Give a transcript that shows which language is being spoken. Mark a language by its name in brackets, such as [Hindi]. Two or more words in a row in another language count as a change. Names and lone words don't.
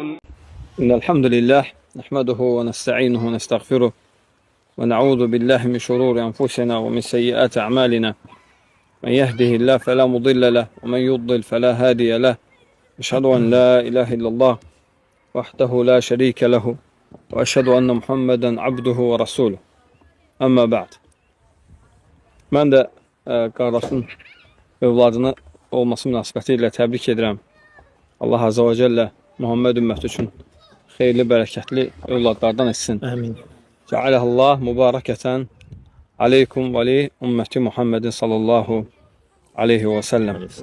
[Arabic] إن الحمد لله نحمده ونستعينه ونستغفره ونعوذ بالله من شرور أنفسنا ومن سيئات أعمالنا من يهده الله فلا مضل له ومن يضلل فلا هادي له أشهد أن لا إله إلا الله وحده لا شريك له وأشهد أن محمدا عبده ورسوله أما بعد. [Azerbaijani] Mən də qardaşın övladını olması münasibəti ilə təbrik edirəm. Allah [Arabic] عز وجل [Azerbaijani] Muhammed ümməti üçün xeyirli, bərəkətli övladlardan etsin. Amin. [Arabic] جعله الله مباركة عليكم ولأمة محمد صلى الله عليه وسلم.